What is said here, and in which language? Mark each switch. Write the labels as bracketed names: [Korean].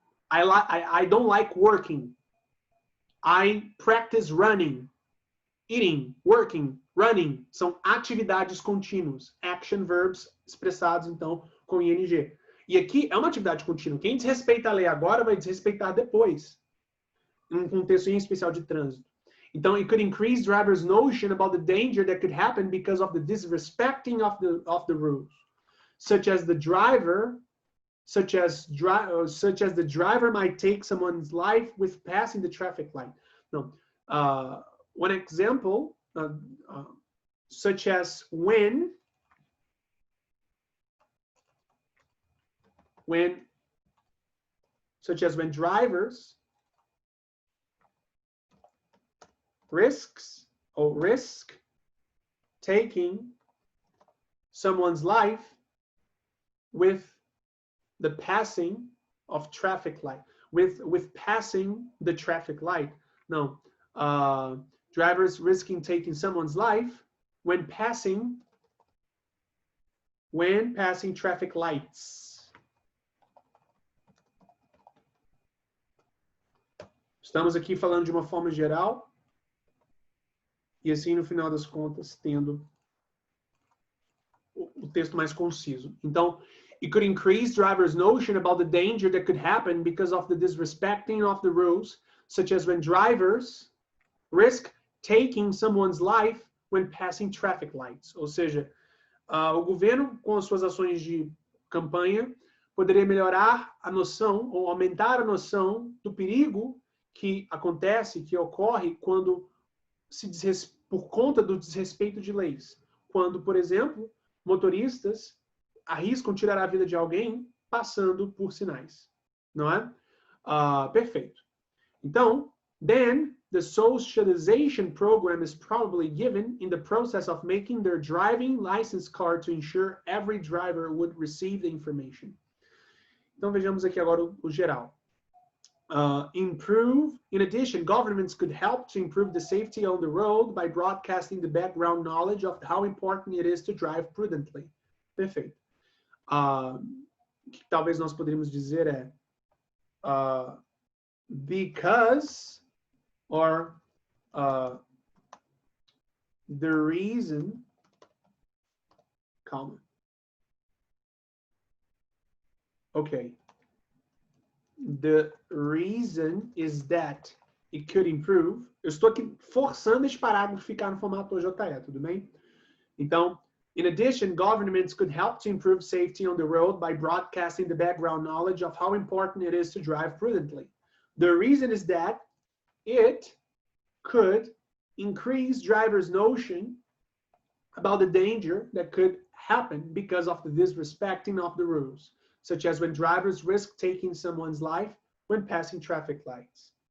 [English] I don't like working. I practice running. Eating, working, running [Portuguese] são atividades contínuas. [English] Action verbs [Portuguese] expressados, então, com ing. E aqui é uma atividade contínua. Quem desrespeita a lei agora vai desrespeitar depois. Em um contexto em especial de trânsito. Então, [English] it could increase drivers' notion about the danger that could happen because of the disrespecting of the rules. Such as the driver might take someone's life with passing the traffic light. No. One example, such as when drivers risk taking someone's life with the passing of traffic light, with passing the traffic light. No. Drivers risking taking someone's life when passing traffic lights. [Portuguese] Estamos aqui falando de uma forma geral e assim, no final das contas, tendo o texto mais conciso. [English] Então, it could increase drivers' notion about the danger that could happen because of the disrespecting of the rules, such as when drivers risk taking someone's life when passing traffic lights. [Portuguese] Ou seja, o governo, com as suas ações de campanha, poderia melhorar a noção ou aumentar a noção do perigo que acontece, que ocorre quando por conta do desrespeito de leis. Quando, por exemplo, motoristas arriscam tirar a vida de alguém passando por sinais. Não é? Perfeito. Então, [English] then the socialization program is probably given in the process of making their driving license card to ensure every driver would receive the information. [Portuguese] Então, vejamos aqui agora o geral. [English] In addition, governments could help to improve the safety on the road by broadcasting the background knowledge of how important it is to drive prudently. [Portuguese] Perfeito. O que talvez nós poderíamos dizer é [English] because or The reason, [Portuguese] calma. [English] Okay. The reason is that it could improve. [Portuguese] Eu estou aqui forçando este parágrafo ficar no formato OJE, tudo bem? Então, [English] in addition, governments could help to improve safety on the road by broadcasting the background knowledge of how important it is to drive prudently. The reason is that it could increase drivers' notion about the danger that could happen because of the disrespecting of the rules, such as when drivers risk taking someone's life when passing traffic lights.